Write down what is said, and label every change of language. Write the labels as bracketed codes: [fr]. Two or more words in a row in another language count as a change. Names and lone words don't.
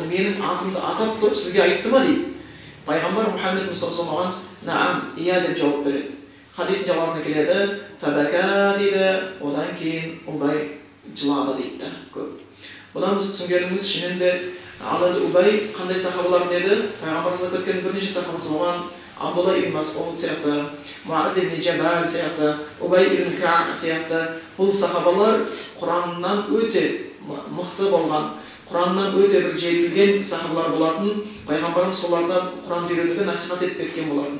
[kk] Менің атымды атап тұрып сізге айтты ма дейді. Пайғамбар Мұхаммед Мұстафа оған "Наам, иә" деп жауап береді. Хадистің жалғасына келеді. "Фабака" дейді. Одан кейін Убай жылады дейді көп. Бұдан біз түсінгеніміз шынында алады Убай қандай сахабалар деді? Пайғамбар [ar] صلى الله عليه و [kk] бірнеше сахабасы болған. Абдулла ибн Мас'уд сияқты, Муаз ибн Джабал сияқты, Убай ибн Кааб сияқты бұл сахабалар Құраннан өте мықты болған, Құраннан өте бір жетілген сахабалар болатын. Пайғамбарымыз солардан Құранды үйренуге насихат етіп кеткен болатын.